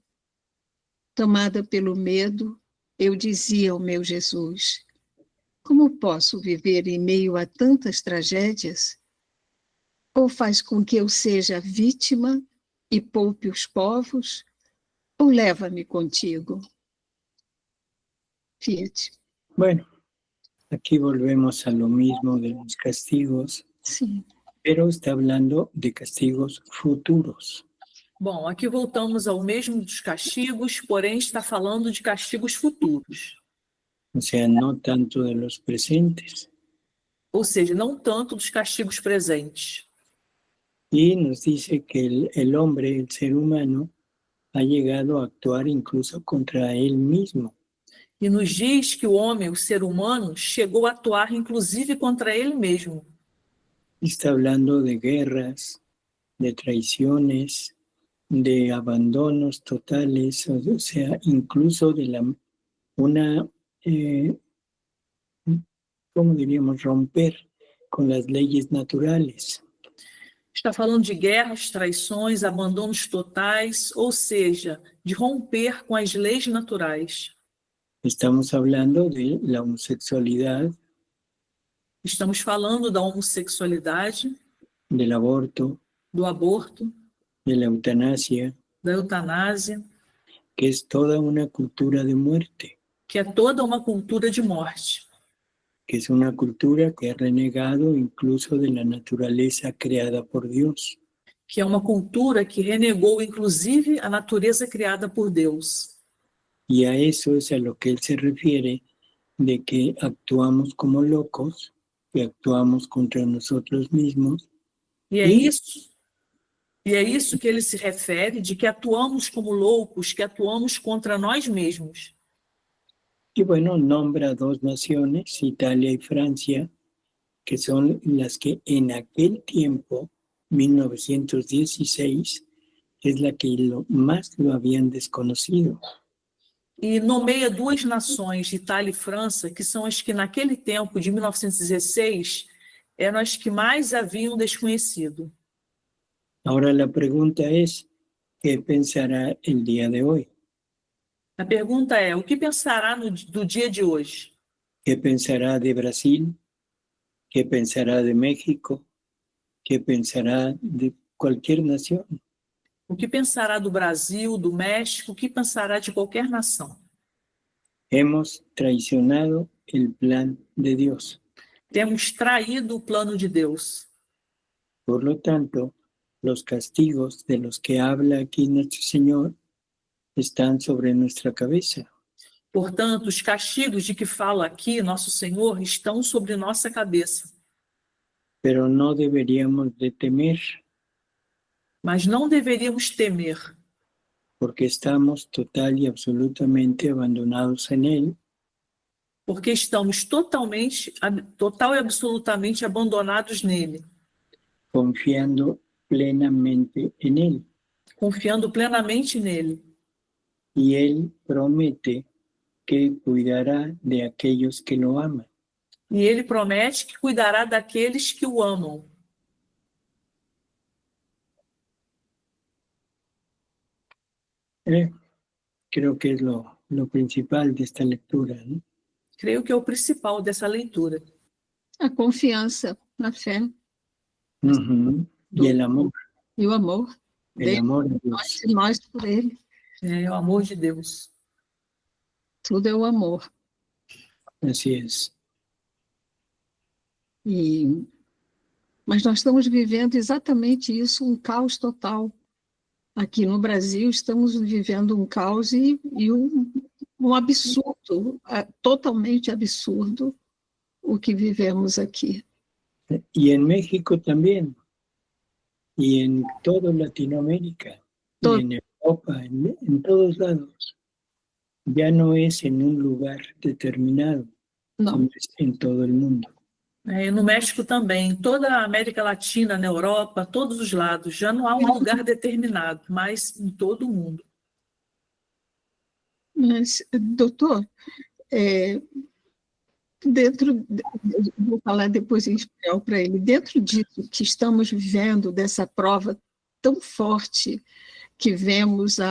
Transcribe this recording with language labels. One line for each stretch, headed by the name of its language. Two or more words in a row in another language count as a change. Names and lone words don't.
Portuguese: Tomada pelo medo, eu dizia ao meu Jesus: como posso viver em meio a tantas tragédias? Ou faz com que eu seja vítima e poupe os povos, ou leva-me contigo. Fiat.
Spanish: Bueno, Aquí volvemos a lo mismo de los castigos,
Portuguese: Sim.
Spanish: pero está hablando de castigos futuros.
Portuguese: Bom, aqui voltamos ao mesmo dos castigos, porém está falando de castigos futuros.
Spanish: O sea, no tanto de los presentes.
Portuguese: Ou seja, não tanto dos castigos presentes.
Spanish: Y nos dice que el hombre, el ser humano, ha llegado a actuar incluso contra él mismo.
Portuguese: E nos diz que o homem, o ser humano, chegou a atuar inclusive contra ele mesmo.
Spanish: Está hablando de guerras, de traiciones, de abandonos totales, o sea, incluso de ¿cómo diríamos? Romper con las leyes naturales.
Portuguese: Está falando de guerras, traições, abandonos totais, ou seja, de romper com as leis naturais.
Spanish: Estamos hablando de la homosexualidad,
Portuguese: Estamos falando da homossexualidade,
Spanish: del aborto,
Portuguese: do aborto,
Spanish: de la eutanasia,
Portuguese: da eutanásia,
Spanish: que es toda una cultura de muerte,
Portuguese: que é toda uma cultura de morte,
Spanish: que es una cultura que ha renegado incluso de la naturaleza creada por Dios.
Portuguese: que é uma cultura que renegou inclusive a natureza criada por Deus.
Spanish: Y a eso es a lo que él se refiere, de que actuamos como locos, que actuamos contra nosotros mismos.
Portuguese: E é isso que ele se refere, de que atuamos como loucos, que atuamos contra nós mesmos.
Spanish: Y bueno, nombra dos naciones, Italia y Francia, que son las que en aquel tiempo, 1916, es la que más lo habían desconocido.
Portuguese: E nomeia duas nações, Itália e França, que são as que naquele tempo, de 1916, eram as que mais haviam desconhecido.
Spanish: Ahora la pregunta es, ¿qué pensará el día de hoy?
Portuguese: A pergunta é, o que pensará do dia de hoje?
Spanish: ¿Qué pensará de Brasil? ¿Qué pensará de México? ¿Qué pensará de cualquier nación?
Portuguese: O que pensará do Brasil, do México? O que pensará de qualquer nação?
Spanish: Hemos traicionado el plan de Dios.
Portuguese: Temos traído o plano de Deus.
Spanish: Por lo tanto, los castigos de los que habla aquí nuestro Señor están sobre nuestra cabeza.
Portuguese: Portanto, os castigos de que fala aqui nosso Senhor estão sobre nossa cabeça.
Spanish: Pero no deberíamos de temer,
Portuguese: Mas não deveríamos temer,
Spanish: porque estamos total y absolutamente abandonados en Él,
Portuguese: porque estamos total e absolutamente abandonados nele,
Spanish: confiando plenamente en Él.
Portuguese: confiando plenamente nele.
Spanish: Y Él promete que cuidará de aquellos que lo aman.
Portuguese: E ele promete que cuidará daqueles que o amam.
Spanish: Creo que es lo principal de esta lectura, ¿no?
Portuguese: Creio que é o principal dessa leitura. A confiança na fé
Spanish: Ujú. Y el amor
Portuguese: e o amor dele,
Spanish: a Dios.
Portuguese: nós por ele. É o amor de Deus. Tudo é o amor.
Spanish: Así es.
Portuguese: Mas nós estamos vivendo exatamente isso, um caos total. Aqui no Brasil, estamos vivendo um caos e um absurdo, totalmente absurdo, o que vivemos aqui.
Spanish: Y en México también. Y en toda Latinoamérica. Todo. Y en Europa, en todos lados. Ya no es en un lugar determinado,
Portuguese: Não,
Spanish: sino es en todo el mundo.
Portuguese: E no México também, toda a América Latina, na Europa, todos os lados. Já não há um lugar determinado, mas em todo o mundo. mas, doutor, vou falar depois em espanhol para ele, dentro disso que estamos vivendo, dessa prova tão forte que vemos